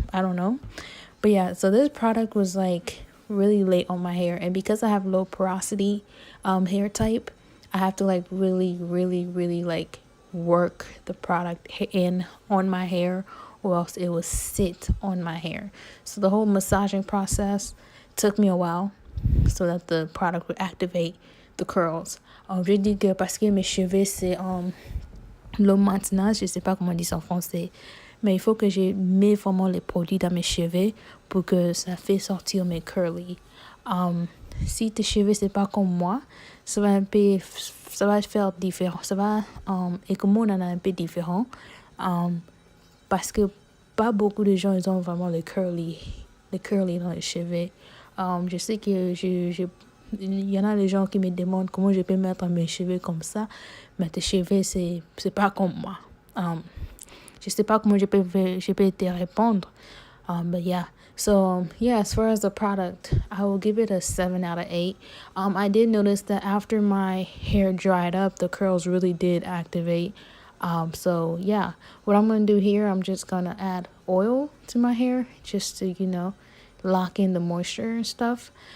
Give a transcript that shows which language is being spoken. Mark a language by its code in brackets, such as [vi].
[en] I don't know, but yeah, so this product was like really late on my hair, and because I have low porosity hair type, I have to like really like work the product in on my hair, or else it will sit on my hair. So the whole massaging process took me a while so that the product would activate the curls. [fr] Je dis que parce que mes cheveux c'est le maintenance, je sais pas comment on dit ça en français, mais il faut que je mette vraiment les produits dans mes cheveux pour que ça fait sortir mes curly. Si tes cheveux c'est pas comme moi, ça va faire différent, ça va et comme on en a un peu différent, parce que pas beaucoup de gens ils ont vraiment les curly dans les cheveux. Je sais que il y en a des gens qui me demandent comment je peux mettre mes cheveux comme ça, mais tes cheveux c'est pas comme moi. Je sais pas comment je peux te répondre. [en] But yeah, so yeah, as far as the product, I will give it a 7 out of 8. I did notice that after my hair dried up, the curls really did activate. So yeah, what I'm gonna do here, I'm just gonna add oil to my hair just to lock in the moisture and stuff.